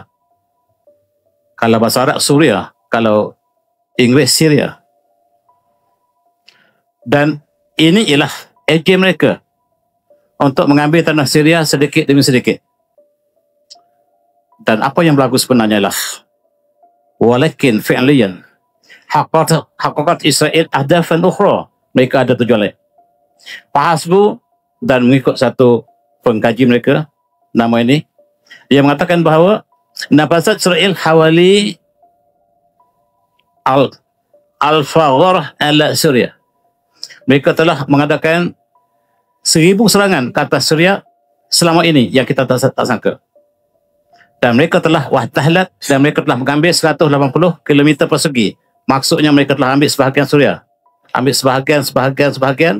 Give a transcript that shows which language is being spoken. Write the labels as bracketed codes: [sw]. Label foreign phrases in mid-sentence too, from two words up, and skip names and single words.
[ms] Kalau bahasa Arab Suria, kalau Inggeris Syria. Dan ini ialah agen mereka untuk mengambil tanah Syria sedikit demi sedikit. Dan apa yang berlaku sebenarnya ialah [ar] ولكن فعلياً حققت إسرائيل أهدافاً أخرى. [ms] Mereka ada tujuan lain. Fahasbu, dan mengikut satu pengkaji mereka, nama ini, dia mengatakan bahawa [ar] نفذت إسرائيل حوالي ألف غارة على سوريا. [ms] Mereka telah mengadakan 1000 serangan ke atas Syria selama ini yang kita tak sangka. Dan mereka telah wahtahlat, dan mereka telah mengambil 180 km persegi. Maksudnya mereka telah ambil sebahagian Syria. Ambil sebahagian.